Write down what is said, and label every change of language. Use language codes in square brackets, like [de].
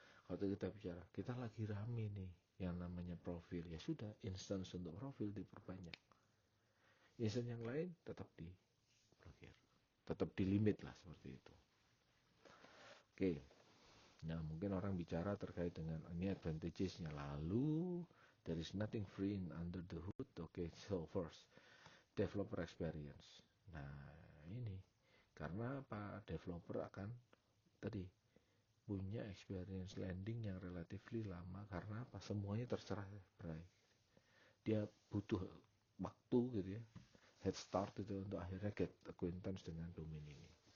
[id] Kalau kita bicara, kita lagi rame nih yang namanya profil, ya sudah, instance untuk profil diperbanyak. Instance yang lain tetap diblokir, tetap di limit lah seperti itu. Oke, nah mungkin orang bicara terkait dengan ini advantages-nya. [en] Lalu there is nothing free under the hood. Oke, so first developer experience. [id] Nah ini karena Pak developer akan tadi punya experience landing yang relatively lama, karena apa? Semuanya terserah Bray. Dia butuh waktu gitu ya, head start itu untuk akhirnya [en] get acquaintance [id] dengan domain ini.